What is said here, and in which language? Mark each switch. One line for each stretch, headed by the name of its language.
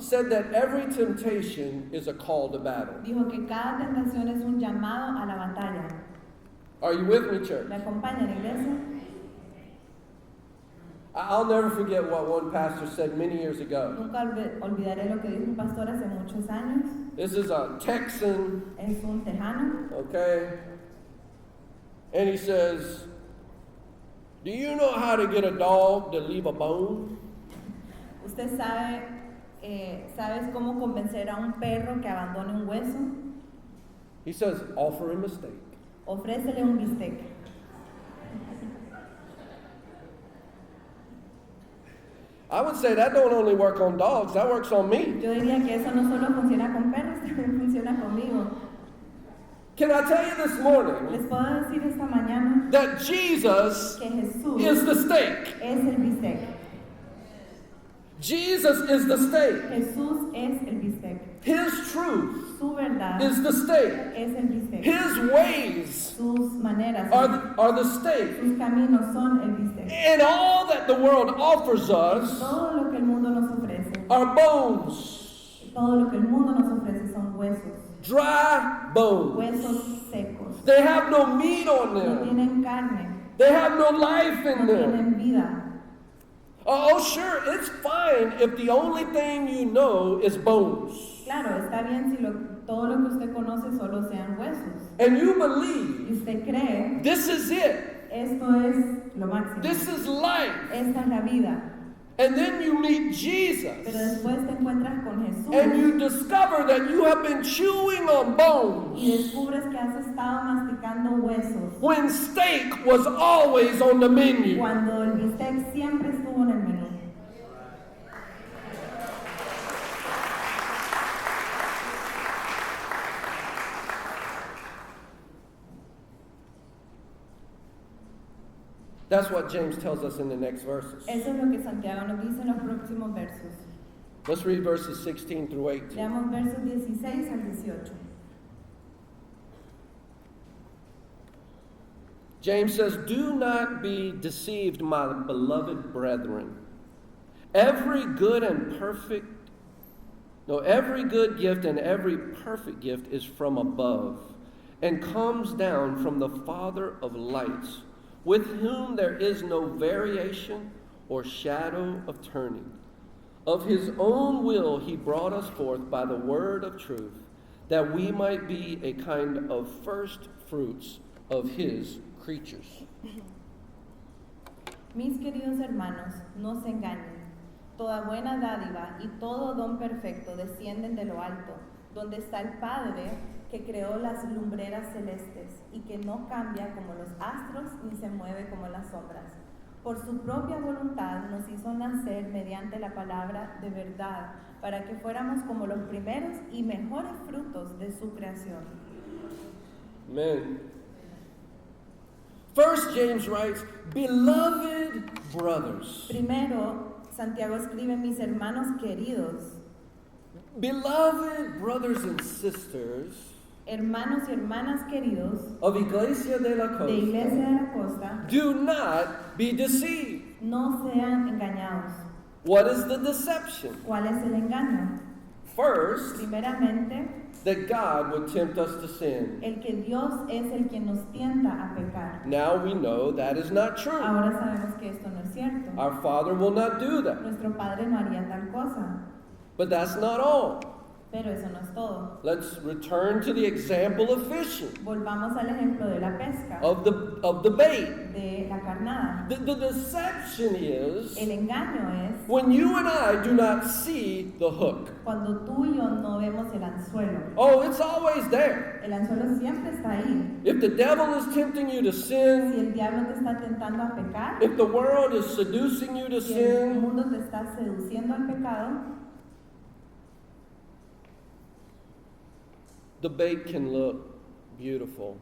English: said that every temptation is a call to battle.
Spanish: dijo que cada tentación es un llamado a la batalla.
English: Are you with me, church?
Spanish: ¿Me acompaña la iglesia?
English: I'll never forget what one pastor said many years ago.
Spanish: Nunca olvidaré lo que dijo un pastor hace muchos años.
English: This is a Texan,
Spanish: Es un tejano
English: okay? And he says, Do you know how to get a dog to leave a bone?
Spanish: ¿Usted sabe, sabes cómo convencer a un perro que abandone un hueso?
English: He says, offer him a steak.
Spanish: Ofrécele un bistec.
English: I would say that don't only work on dogs, that works on me.
Spanish: Yo diría que eso no solo funciona con perros, también funciona conmigo.
English: Can I tell you this morning
Spanish: Les puedo decir esta mañana
English: that Jesus
Spanish: que Jesús
English: is the steak?
Spanish: es el bistec.
English: Jesus is the steak.
Spanish: Jesús es el bistec.
English: His truth
Spanish: Su verdad
English: is the steak.
Spanish: es el bistec.
English: His ways
Spanish: Sus maneras,
English: are the steak.
Spanish: sus caminos son el bistec.
English: And all that the world offers us
Spanish: Todo lo que el mundo nos ofrece,
English: are bones,
Spanish: todo lo que el mundo nos ofrece son huesos,
English: dry bones.
Spanish: huesos secos.
English: They have no meat on
Spanish: No
English: them.
Spanish: tienen carne,
English: They have no life in them.
Spanish: tienen vida.
English: Oh, sure, it's fine if the only thing you know is bones.
Spanish: Claro, está bien si todo lo que usted conoce solo sean huesos.
English: And you
Spanish: Y
English: believe
Spanish: usted cree,
English: this is it.
Spanish: esto es lo máximo.
English: This is life.
Spanish: Esta es la vida.
English: And then you meet Jesus.
Spanish: después te encuentras con Jesús
English: And you discover that you have been chewing on bones
Spanish: descubres que has estado masticando huesos
English: when steak was always on the menu.
Spanish: cuando el bistec siempre estuvo en el menú.
English: That's what James tells us in the next verses.
Spanish: Eso es lo que Santiago nos dice en los próximos versos.
English: Let's read verses 16 through 18.
Spanish: Leamos versos 16 al 18.
English: James says, "Do not be deceived, my beloved brethren. Every good gift and every perfect gift is from above and comes down from the Father of lights, with whom there is no variation or shadow of turning. Of his own will he brought us forth by the word of truth, that we might be a kind of first fruits of his creatures."
Spanish: Mis queridos hermanos, no se engañen. Toda buena dádiva y todo don perfecto descienden de lo alto, donde está el Padre que creó las lumbreras celestes y que no cambia como los astros ni se mueve como las sombras. Por su propia voluntad nos hizo nacer mediante la palabra de verdad, para que fuéramos como los primeros y mejores frutos de su creación.
English: Amen. First, James writes, "Beloved brothers."
Spanish: Primero, Santiago escribe, mis hermanos queridos,
English: Beloved brothers and sisters
Spanish: hermanos y hermanas queridos
English: of Iglesia de la
Spanish: de Iglesia Costa, de la Costa,
English: do not be deceived.
Spanish: no sean engañados.
English: What is the deception?
Spanish: ¿Cuál es el engaño?
English: First,
Spanish: Primeramente,
English: that God would tempt us to sin.
Spanish: el que Dios es el quien nos tienta a pecar.
English: Now we know that is not true.
Spanish: Ahora sabemos que esto no es cierto.
English: Our Father will not do that.
Spanish: Nuestro Padre no haría tal cosa,
English: But that's not all.
Spanish: pero eso no es todo.
English: Let's return to the example of fishing,
Spanish: Volvamos al ejemplo de la pesca,
English: of the bait.
Spanish: de la carnada.
English: The deception is
Spanish: El engaño es
English: when you and I do not see the hook.
Spanish: cuando tú y yo no vemos el anzuelo.
English: Oh, it's always there.
Spanish: El anzuelo siempre está ahí.
English: If the devil is tempting you to
Spanish: Si
English: sin,
Spanish: el diablo te está tentando a pecar,
English: if the world is seducing you to
Spanish: si el
English: sin,
Spanish: mundo te está seduciendo al pecado,
English: the bait can look beautiful,